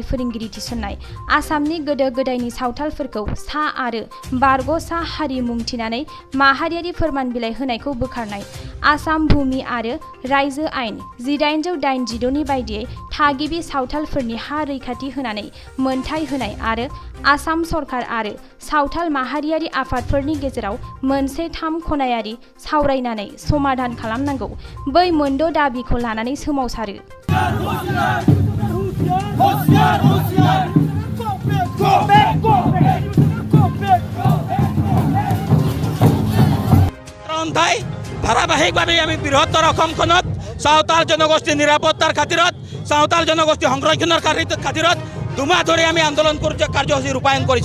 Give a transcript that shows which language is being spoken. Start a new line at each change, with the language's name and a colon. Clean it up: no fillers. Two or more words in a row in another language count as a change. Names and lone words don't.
Bodo: फोरोंगिरि थिसननाय, आसामनि गोदो गोदायनि सावथालफोरखौ सा आरो बारग' सा हारि मुं थिनानै माहारियारि फोरमान बिलाइ होनायखौ बोखारनाय, आसाम भुमि आरो रायजो आयेन 1886 नि बायदियै थागिबि सावथालफोरनि हा रैखाथि होनानै मोनथाय होनाय आरो आसाम सरकार आरो सावथाल माहारियारि आफादफोरनि गेजेराव मोनसे 3 खनायारि सावरायनानै समाधान खालामनांगौ। बै मोनद' दाबिखौ लानानै सोमावसारो।
Assamese: ধারাবাহিকভাৱে আমি বৃহত্তৰ অসমখনত সাঁওতাল জনগোষ্ঠীৰ নিৰাপত্তাৰ খাতিৰত সাঁওতাল জনগোষ্ঠী সংৰক্ষণৰ খাতিৰত দুমাহ ধৰি আমি আন্দোলন কাৰ্যসূচী ৰূপায়ণ কৰিছোঁ।